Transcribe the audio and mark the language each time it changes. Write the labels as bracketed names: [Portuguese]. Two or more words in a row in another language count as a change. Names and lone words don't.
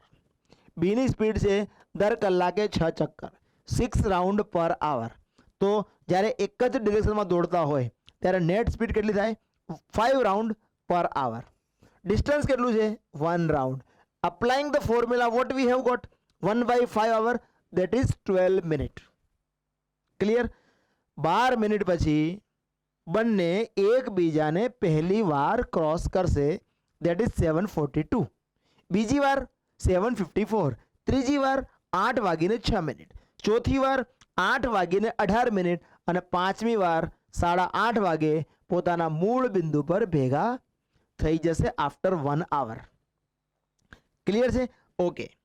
[Gujarati] બીની સ્પીડ છે દર કલાકે 6 ચક્કર, 6 [English] round per hour. [Gujarati] તો જ્યારે એક જ ડિરેક્શનમાં દોડતા હોય ત્યારે નેટ સ્પીડ કેટલી થાય? 5 [English] round per hour. [Gujarati] ડિસ્ટન્સ કેટલું છે? 1 રાઉન્ડ. [English] Applying the formula, what we have got? 1/5 hour, that is 12 મિનિટ. [Gujarati] ક્લિયર? 12 મિનિટ પછી બંને એકબીજાને પહેલી વાર ક્રોસ કરશે, [English] that is 7:42. [Gujarati] બીજી વાર 7:54. ત્રીજી વાર 8:06. ચોથી વાર 8:18 અને પાંચમી વાર 8:30 વાગે પોતાના મૂળ બિંદુ પર ભેગા થઈ જશે [English] after 1 hour. [Gujarati] ક્લિયર છે? ઓકે.